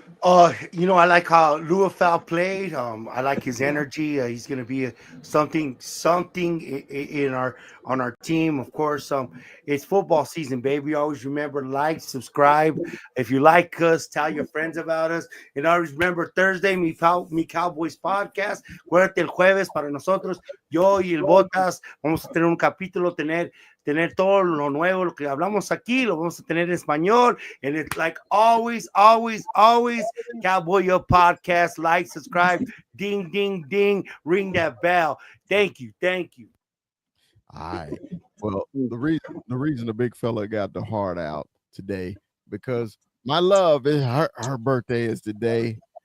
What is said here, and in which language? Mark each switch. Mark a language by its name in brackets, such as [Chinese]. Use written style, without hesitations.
[English] I like how Luafau played. I like his energy. He's gonna be something in on our team. Of course, it's football season, baby. Always remember, like, subscribe. If you like us, tell your friends about us. And always remember, Thursday, mi Cowboys podcast. [Spanish] Acuérdate, el jueves para nosotros, yo y el Botas vamos a tener un capítulo, tener todo lo nuevo, lo que hablamos aquí, lo vamos a tener en español. [English] And it's like always, Cowboy Up Podcast. Like, subscribe, ding, ding, ding, ring that bell. Thank you. All right. Well, the reason the big fella got the heart out today, because my love is her birthday is today.